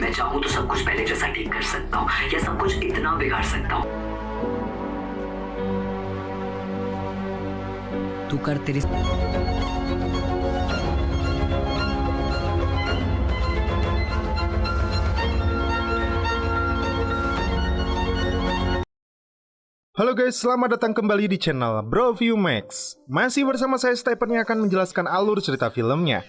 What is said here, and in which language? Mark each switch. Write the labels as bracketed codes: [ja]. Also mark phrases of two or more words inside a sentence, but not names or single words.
[hi] चाहूँ तो सब कुछ पहले जैसा ठीक कर सकता हूँ या सब कुछ इतना बिगाड़ सकता हूँ। तू कर तेरी [id] Halo guys, selamat datang kembali di channel Bro View Max. Masih bersama saya Stephen yang akan menjelaskan alur cerita filmnya.